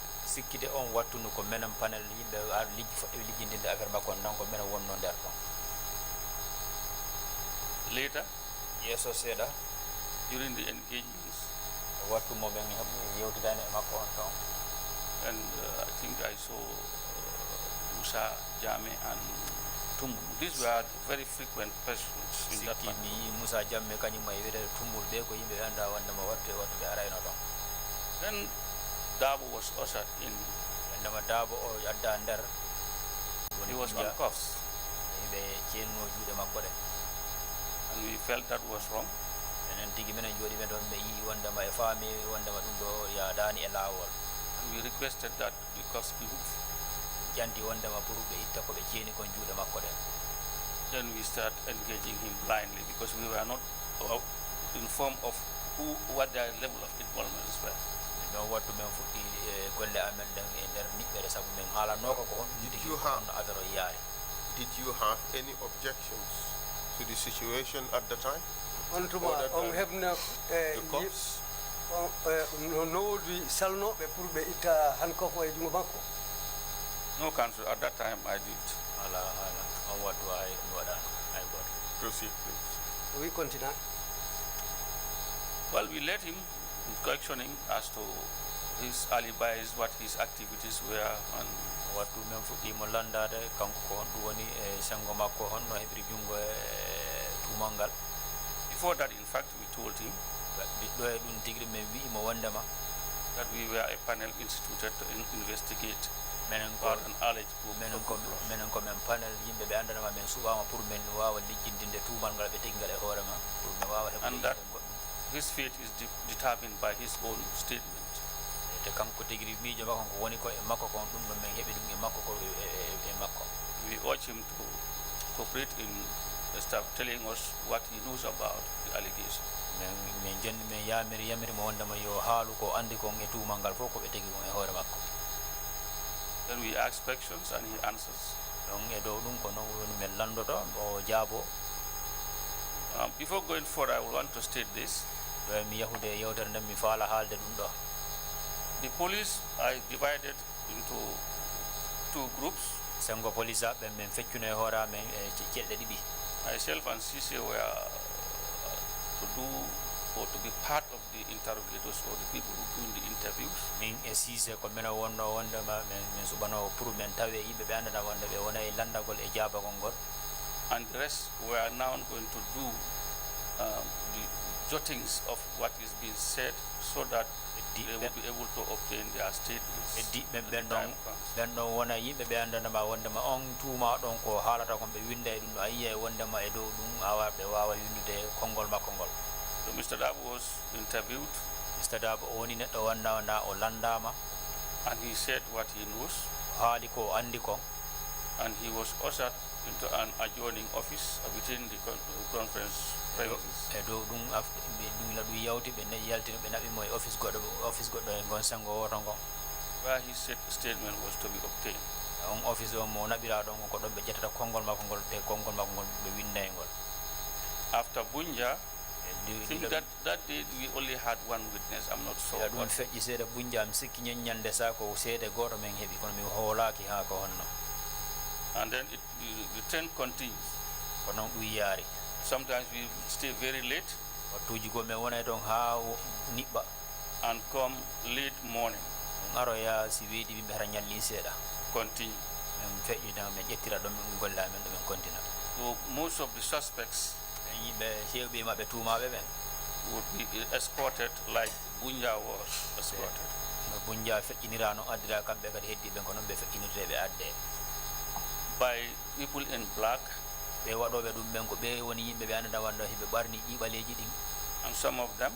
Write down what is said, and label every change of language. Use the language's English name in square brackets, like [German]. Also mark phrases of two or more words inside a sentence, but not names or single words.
[Fula] sikkide on wattunu ko menen panel yimɓe liggi foɗɓe liggindinde affaire makko on tan ko menen wonno nder ton. [English] Later, [Fula] yeeso seeɗa [English] during the engagements, [Fula] wattumo ɓen yewtidani e makko on ton. [English] and I think I saw Musa Jame and Tumbu. These were very frequent persons in that [Fula] sikki [English] panel. [Fula] mi yi Moussa Jamme kañum e wiyete tumbul ɓe ko yimɓe ɓe anda wondema wattuɓe arayno ton. [English] Then Dabo was ushered in. [Fula] wondema Dabo o adda nder. [English] He was on cuffs, [Fula] yimɓe ceenno juuɗe makko ɗe. [English] and we felt that was wrong. [Fula] enen tigi minen jooɗi ɓen ɗon ɓe yi wondema e faami wondema ɗum ɗo yaadani e laawol. [English] And we requested that the cuffs be moved. [Fula] janti wondema pour ɓe itta ko ɓe ceeni kon juuɗe makko ɗen. [English] Then we start engaging him blindly because we were not informed of what their level of involvement were. [Fula] non wattu men fuɗɗi e golle amen ɗen e nder niɓɓere sabu men haalanno ko ko honɗum tigi honno affaire o yaari. [English] Did you have any objections to the situation at the time? [Fula] on tuma on heɓno [English] The cops? [Fula] no woodi salnoɓe pour ɓe itta hankoko e jungo makko. [English] No, counsel, at that time I did. [Fula] ala on wattu hay ɗum waɗano hay goto. [English] Proceed, please. we continue. Well, we led him in questioning as to his alibis, what his activities were, and [Fula] wattu men fuɗɗimo landade kanko ko honɗum woni e sengo makko honno heɓiri jungo e tuumal ngal. [English] before that, in fact, we told him [Fula] ɓiɗɗo e ɗum tigri men wi'imo wondema [English] that we were a panel instituted to investigate [Fula] menen ko [English] about an alleged [Fula] menen ko men panel yimɓe ɓe andanama men suɓama pour men wawa lijjindinde tuumal ngal ɓe tigi ngal e hoore ma pour men wawa [English] And [Fula] heɓude [English] that- [Fula] goɗɗum. [English] his fate is determined by his own statement. [Fula] te kanko tigiri miijo makko ko woni ko e makko kon ɗum ɗon men heɓi ɗum e makko ko e makko. [English] We urge him to cooperate in telling us what he knows about the allegation. [Fula] min jonni min yamiri mo wondema yo haalu ko andi kon e tuumal ngal fof ko ɓe tegi kon e hoore makko. [English] Then we ask questions and he answers. [Fula] ɗon e dow ɗum ko noon woni min landoto o jaabo. [English] Before going further, I would want to state this. [Fula] ɗo mi yahude yewtere nden mi faala haalde ɗum ɗo. [English] The police are divided into two groups. [Fula] sengo police aɓe min feccuno e hoore amen e ceɗɗe ɗiɗi. [English] Myself and Cisse were to do or to be part of the interrogators or the people who doing the interviews. [Fula] min e Cissé ko minen wonno wondema min suɓano pour min tawe yimɓe ɓe andana wonde ɓe wona e landagol e jaabagol ngol. [English] And the rest were now going to do the jottings of what is being said so that they will be able to obtain their statements. [Fula] e diɓɓe [English] when the [Fula] ɓen ɗon [English] time comes. [Fula] ɓen ɗon wona yimɓe ɓe andanama wondema on tuuma ɗon ko haalata kon ɓe winda e ɗum ɗo a yiya e wondema e dow ɗum awa ɓe wawa windude konngol makko ngol. [English] So Mr. Dabo was interviewed Mr. [Fula] Dabo o woni neɗɗo wanda o landama [English] and he said what he knows, [Fula] o haali ko andi kon. [English] and he was ushered into an adjoining office within the conference premises. [Fula] e dow ɗum ɗum la ɗum yawti ɓe yaltino ɓe naɓimo e office goɗɗo e gon sengo woto ngon. [English] Where his statement was to be obtained. [Fula] on office o mo naɓira ɗon ko ɗon ɓe ƴettata konngol makko ngol te konngol makko ngol ɓe winda e ngol. [English] After Bunja, I think that day we only had one witness. I'm not sure. [Fula] ɗum feƴƴi seeɗa Bunja mi sikki ñeññande sa ko seeɗa goto men heeɓi kono mi hoolaki ha ko honno. [English] And then the trend continues. [Fula] ko noon ɗum yaari. [English] Sometimes we stay very late [Fula] wattuji go min wona toon ha niɓɓa [English] and come late morning, [Fula] ɗum aroya si weeɗi yimɓe hara ñalli seeɗa [English] continue. [Fula] men feƴƴina men ƴettira ɗon min golla men ɗo men kontina. [English] So most of the suspects [Fula] yimɓe hewɓe maɓɓe tumaɓe ɓen [English] would be escorted like Bunja was escorted. [Fula] no Bunja feƴƴinira noon addira kamɓe kadi heddi ɓen ko noon ɓe feƴƴinirte ɓe adde [English] by people in black, [Fula] ɓe waɗoɓe ɗum ɓen ko ɓe woni yimɓe ɓe andata wanda hiɓe ɓarni ƴiɓaleji ɗin [English] and some of them